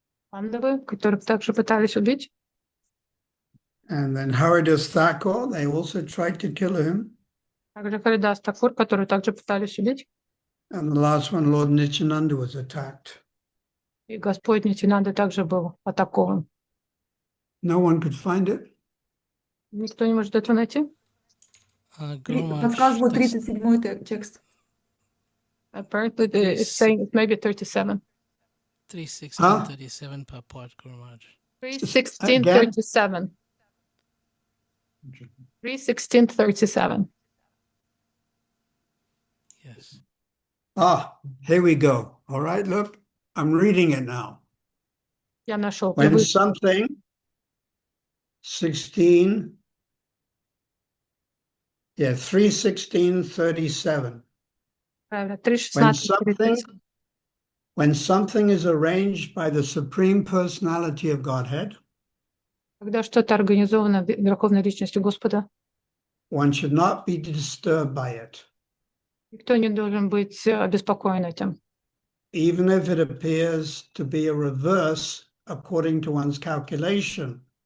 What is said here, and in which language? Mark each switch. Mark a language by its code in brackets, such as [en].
[ru] Пандавы, которых также пытались убить. [en] And then Haridas Thakur, they also tried to kill him. [ru] Также Харидас Такур, который также пытались убить. [en] And the last one, Lord Nityananda, was attacked. [ru] И Господь Нитянанда также был атакован. [en] No one could find it. [ru] Никто не может этого найти. Подсказываю 37-й текст. [en] Apparently, it's saying it's maybe 37. 3:16, 37 per part, Guru Maharaj. 3:16, 37. 3:16, 37. Yes. Here we go. All right, look, I'm reading it now. [ru] Я нашел. [en] When something, 16, 3:16, 37. [ru] Правильно, 3:16. [en] When something is arranged by the Supreme Personality of Godhead, [ru] когда что-то организовано Верховной Личностью Господа, [en] one should not be disturbed by it. [ru] Никто не должен быть обеспокоен этим. [en] Even if it appears to be a reverse according to one's calculation.